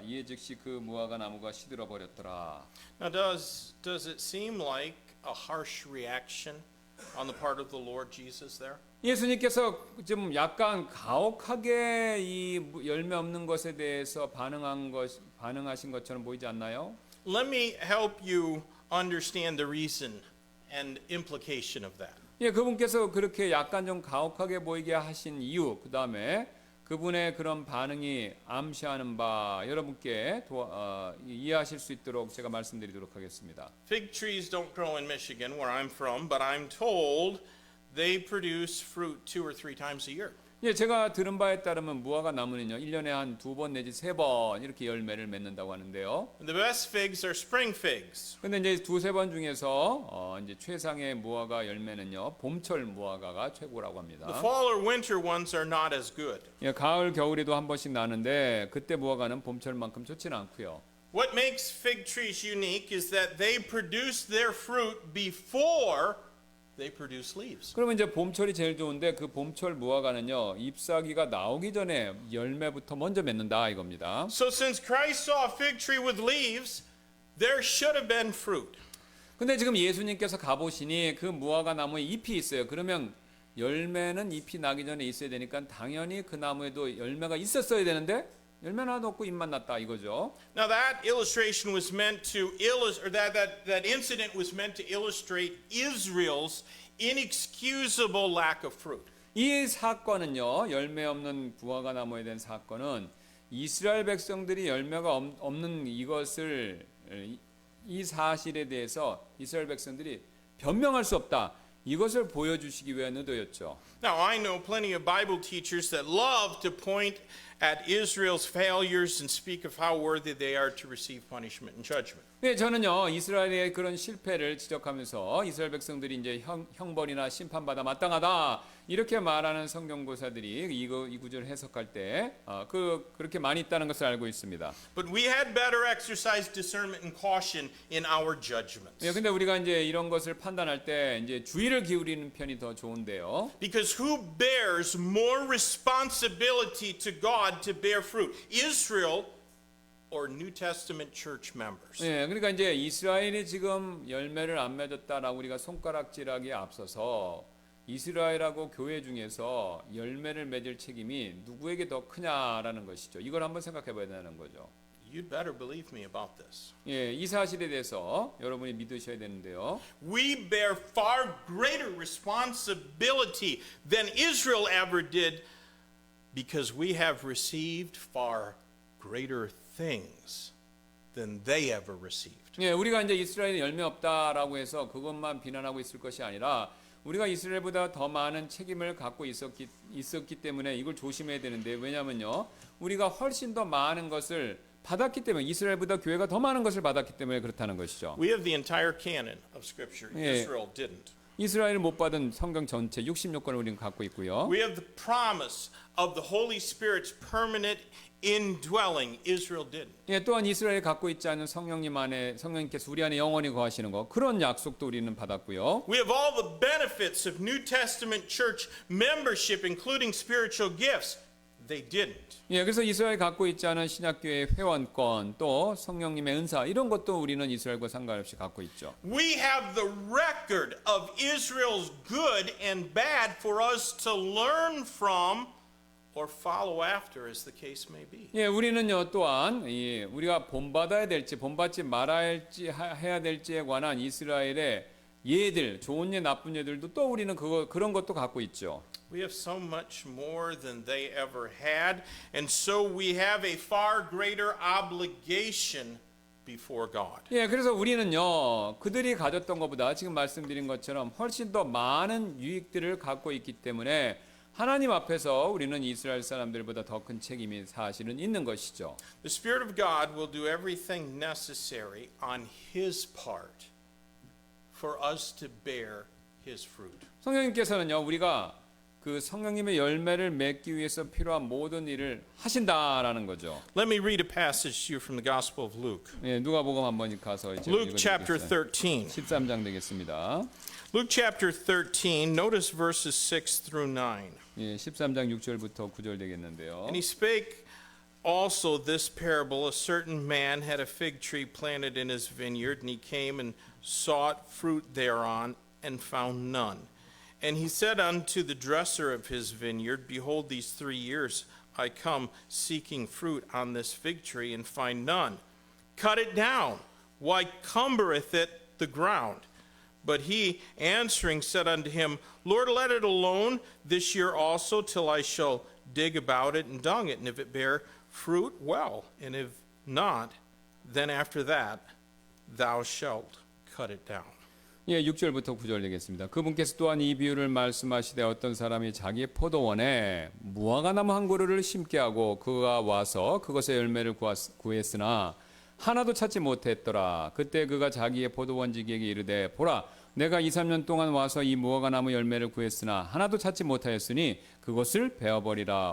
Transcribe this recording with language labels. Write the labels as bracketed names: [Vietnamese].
[Korean] 이에 즉시 그 무화과 나무가 시들어 버렸더라. [English] Now, does it seem like a harsh reaction on the part of the Lord Jesus there? [Korean] 예수님께서 좀 약간 가혹하게 이 열매 없는 것에 대해서 반응하신 것처럼 보이지 않나요? [English] Let me help you understand the reason and implication of that. [Korean] 예, 그분께서 그렇게 약간 좀 가혹하게 보이게 하신 이유, 그 다음에 그분의 그런 반응이 암시하는 바 여러분께 이해하실 수 있도록 제가 말씀드리도록 하겠습니다. [English] Fig trees don't grow in Michigan, where I'm from, but I'm told they produce fruit 2 or 3 times a year. [Korean] 예, 제가 들은 바에 따르면 무화과 나무는요, 1년에 한 2번 내지 3번 이렇게 열매를 맺는다고 하는데요. [English] And the best figs are spring figs. [Korean] 근데 이제 2-3번 중에서 이제 최상의 무화과 열매는요, 봄철 무화과가 최고라고 [English] The fall or winter ones are not as good. [Korean] 예, 가을, 겨울에도 한 번씩 나는데 그때 무화과는 봄철만큼 좋지는 않고요. [English] What makes fig trees unique is that they produce their fruit before they produce leaves. [Korean] 그러면 이제 봄철이 제일 좋은데 그 봄철 무화과는요, 잎사귀가 나오기 전에 열매부터 먼저 맺는다 이겁니다. [English] So since Christ saw a fig tree with leaves, there should have been fruit. [Korean] 근데 지금 예수님께서 가보시니 그 무화과 나무에 잎이 있어요. 그러면 열매는 ip이 나기 전에 있어야 되니까 당연히 그 나무에도 열매가 있었어야 되는데 열매는 하나도 없고 잎만 났다 이거죠. [English] Now that illustration was meant to illustrate, or that incident was meant to illustrate Israel's inexcusable lack of fruit. [Korean] 이 사건은요, 열매 없는 무화과 나무에 대한 사건은 이스라엘 백성들이 열매가 없는 이것을, 이 사실에 대해서 이스라엘 백성들이 변명할 수 없다, 이것을 보여주시기 위한 의도였죠. [English] Now I know plenty of Bible teachers that love to point at Israel's failures and speak of how worthy they are to receive punishment and judgment. [Korean] 네, 저는요, 이스라엘의 그런 실패를 지적하면서 이스라엘 백성들이 이제 형벌이나 심판받아 마땅하다 이렇게 말하는 성경고사들이 이 구절을 해석할 때 그렇게 많이 있다는 것을 알고 있습니다. [English] But we had better exercise discernment and caution in our judgments. [Korean] 예, 근데 우리가 이제 이런 것을 판단할 때 이제 주의를 기울이는 편이 더 좋은데요. [English] Because who bears more responsibility to God to bear fruit? Israel or New Testament church members? [Korean] 예, 그러니까 이제 이스라엘이 지금 열매를 안 맺었다라고 우리가 손가락질하기에 앞서서 이스라엘하고 교회 중에서 열매를 맺을 책임이 누구에게 더 크냐라는 것이죠. 이걸 한번 생각해 봐야 되는 거죠. [English] You'd better believe me about this. [Korean] 예, 이 사실에 대해서 여러분이 믿으셔야 되는데요. [English] We bear far greater responsibility than Israel ever did because we have received far greater things than they ever received. [Korean] 예, 우리가 이제 이스라엘이 열매 없다라고 해서 그것만 비난하고 있을 것이 아니라 우리가 이스라엘보다 더 많은 책임을 갖고 있었기 때문에 이걸 조심해야 되는데, 왜냐면요, 우리가 훨씬 더 많은 것을 받았기 때문에, 이스라엘보다 교회가 더 많은 것을 받았기 때문에 그렇다는 것이죠. [English] We have the entire canon of Scripture. [Korean] 예. [English] Israel didn't. [Korean] 이스라엘 못 받은 성경 전체 66권을 우리는 갖고 있고요. [English] We have the promise of the Holy Spirit's permanent indwelling. Israel didn't. [Korean] 예, 또한 이스라엘이 갖고 있지 않은 성령님께서 우리 안에 영원히 거하시는 것, 그런 약속도 우리는 받았고요. [English] We have all the benefits of New Testament church membership, including spiritual gifts. They didn't. [Korean] 예, 그래서 이스라엘 갖고 있지 않은 신약교회 회원권, 또 성령님의 은사, 이런 것도 우리는 이스라엘과 상관없이 갖고 있죠. [English] We have the record of Israel's good and bad for us to learn from or follow after, as the case may be. [Korean] 예, 우리는요, 또한 우리가 본받아야 될지 본받지 말아야 해야 될지에 관한 이스라엘의 예들, 좋은 예, 나쁜 예들도 또 우리는 그런 것도 갖고 있죠. [English] We have so much more than they ever had, and so we have a far greater obligation before God. [Korean] 예, 그래서 우리는요, 그들이 가졌던 것보다 지금 말씀드린 것처럼 훨씬 더 많은 유익들을 갖고 있기 때문에 하나님 앞에서 우리는 이스라엘 사람들보다 더 큰 책임이 사실은 있는 것이죠. [English] The Spirit of God will do everything necessary on His part for us to bear His fruit. [Korean] 성령님께서는요, 우리가 그 성령님의 열매를 맺기 위해서 필요한 모든 일을 하신다라는 거죠. [English] Let me read a passage to you from the Gospel of Luke. [Korean] 예, 누가복음 한번 가서 이제 [English] Luke chapter [Korean] 읽어드리겠습니다. [English] 13. [Korean] 13장 되겠습니다. [English] Luke chapter 13, notice verses 6 through 9. [Korean] 예, 13장 6절부터 9절 되겠는데요. [English] And he spake also this parable: a certain man had a fig tree planted in his vineyard, and he came and sought fruit thereon, and found none. And he said unto the dresser of his vineyard, Behold, these 3 years I come seeking fruit on this fig tree, and find none. Cut it down. Why cumbereth it the ground? But he answering said unto him, Lord, let it alone this year also, till I shall dig about it and dung it. And if it bear fruit, well. And if not, then after that thou shalt cut it down. [Korean] 예, 6절부터 9절 되겠습니다. 그분께서 또한 이 비유를 말씀하시되 어떤 사람이 자기 포도원에 무화과나무 한 그루를 심게 하고 그가 와서 그것의 열매를 구했으나 하나도 찾지 못했더라. 그때 그가 자기의 포도원지기에게 이르되 보라, 내가 2-3년 동안 와서 이 무화과나무 열매를 구했으나 하나도 찾지 못하였으니 그것을 베어버리라.